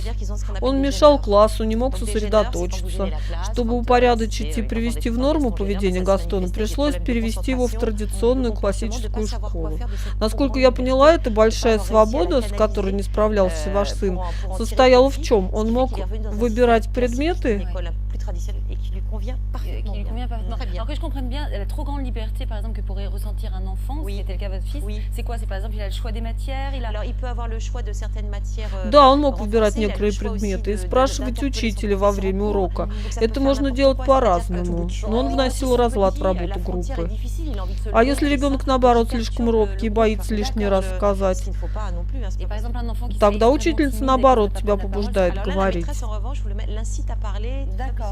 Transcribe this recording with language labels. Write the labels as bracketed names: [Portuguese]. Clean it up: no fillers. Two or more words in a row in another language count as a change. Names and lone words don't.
[Russian] Он мешал классу, не мог сосредоточиться. Чтобы упорядочить и привести в норму поведение Гастона, пришлось перевести его в традиционную классическую школу. Насколько я поняла, эта большая свобода, с которой не справлялся ваш сын, состояла в чем? Он мог выбирать предметы? [French] Qui lui convient parfaitement. Alors que je comprenne bien, la trop grande liberté, par exemple, que pourrait ressentir un enfant, si c'était le cas de votre fils, c'est quoi? C'est par exemple, il a le choix des matières, Alors, il peut avoir le choix de certaines matières. [Russian] Да, он мог выбирать некоторые предметы и спрашивать учителя во время урока. Это можно делать по-разному, но он вносил разлад в работу группы. А если ребенок, наоборот, слишком робкий и боится лишний раз сказать, тогда учительница, наоборот, тебя побуждает говорить.